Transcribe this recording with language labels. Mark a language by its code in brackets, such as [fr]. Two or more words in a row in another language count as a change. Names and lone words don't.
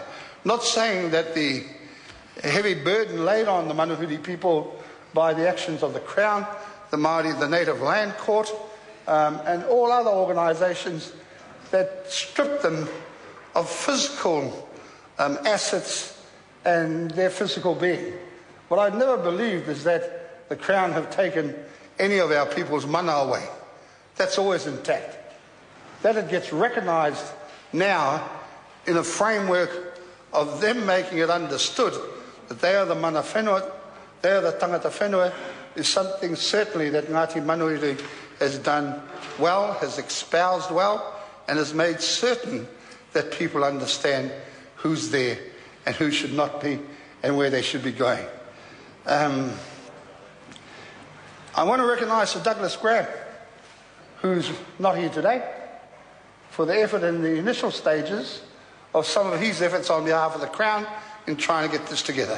[en] Not saying that the heavy burden laid on the Manuhiri people by the actions of the Crown, the Māori, the Native Land Court, and all other organisations that stripped them of physical assets and their physical being. What I've never believed is that the Crown have taken any of our people's mana away. That's always intact. That it gets recognised now in a framework of them making it understood that they are the [mi] mana whenua, [en] they are the [mi] tangata whenua, [en] is something certainly that Ngati Manuhiri has done well, has espoused well, and has made certain that people understand who's there and who should not be and where they should be going. I want to recognise Sir Douglas Graham, who's not here today, for the effort in the initial stages of some of his efforts on behalf of the Crown in trying to get this together.